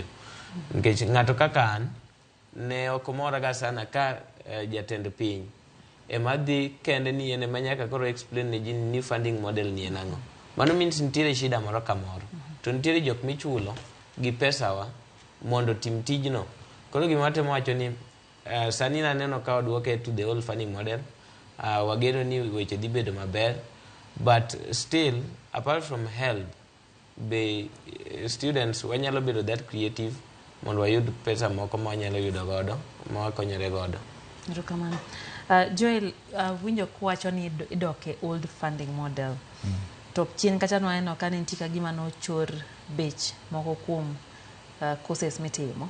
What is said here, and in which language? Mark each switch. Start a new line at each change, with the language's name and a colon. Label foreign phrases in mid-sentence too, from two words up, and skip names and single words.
Luo (Kenya and Tanzania): Nikech ng'ato kaka an ne ok moraga sana ka jatend piny ema dhi kende ni en ema nyaka koro explain ne ji
English: new funding model
Luo (Kenya and Tanzania): ni en ang'o. Mano means nitiere shida moro ka moro. To nitiere jok michulo gi pesawa mondo tim tijno. Koro gima watemo wacho ni sani naneno ka odwoke
English: to the old funding model.
Luo (Kenya and Tanzania): Wageno ni weche dhi bedo maber,
English: but still apart from help
Luo (Kenya and Tanzania): be students wanyalo bedo
English: that creative
Luo (Kenya and Tanzania): mondo wayud pesa moko ma wanyalo yudo godo ma wakonyore godo. Erokamano. Joel, winjo kuwacho ni idoke
English: old funding model.
Luo (Kenya and Tanzania): To chien kacha no ka ne nitie gima nochor bech moko kuom courses mitimo.